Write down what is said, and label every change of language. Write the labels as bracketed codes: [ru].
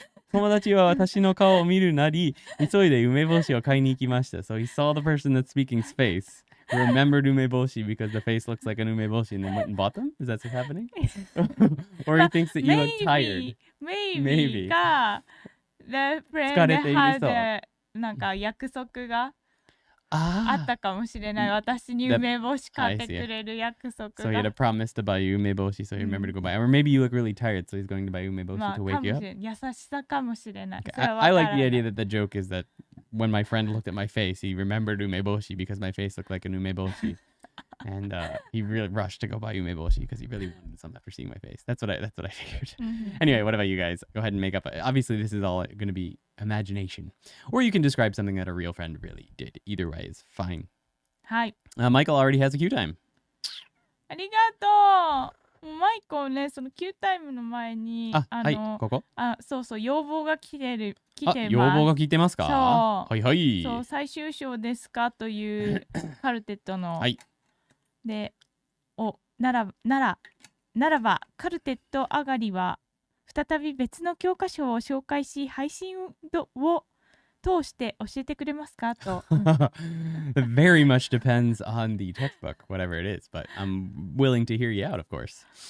[ja] 友達は私の顔を見るなり、急いで梅干しを買いに行きました. [en] So he saw the person that's speaking's face, remembered 梅干し because the face looks like an 梅干し and then went and bought them? Is that what's happening? Or he thinks that you look tired? Maybe か、the friend [ja] 疲れているそう。 [en] had [ja] なんか約束があったかもしれない。私に梅干し買ってくれる約束が。 [en] So he had a promise to buy you 梅干し so he remembered to go buy. Or maybe you look really tired, so he's going to buy you 梅干し to wake you up. [ja] 優しさかもしれない。 [en] I like the idea that the joke is that when my friend looked at my face, he remembered 梅干し because my face looked like an 梅干し. And he really rushed to go buy umeboshi because he really wanted some after seeing my face. That's what I figured. Anyway, what about you guys? Go ahead and make up. Obviously, this is all going to be imagination. Or you can describe something that a real friend really did. Either way is fine. [ja] はい。 [en] Michael already has a Q time. [ja] ありがとう。マイコね、その Q タイムの前に、はい、ここ。そうそう、要望が来てます。要望が来てますか？そう。はいはい。そう、最終章ですかというカルテットの。はい。で、ならばカルテット上がりは再び別の教科書を紹介し配信を通して教えてくれますかと。 [en] Very much depends on the textbook, whatever it is, but I'm willing to hear you out, of course.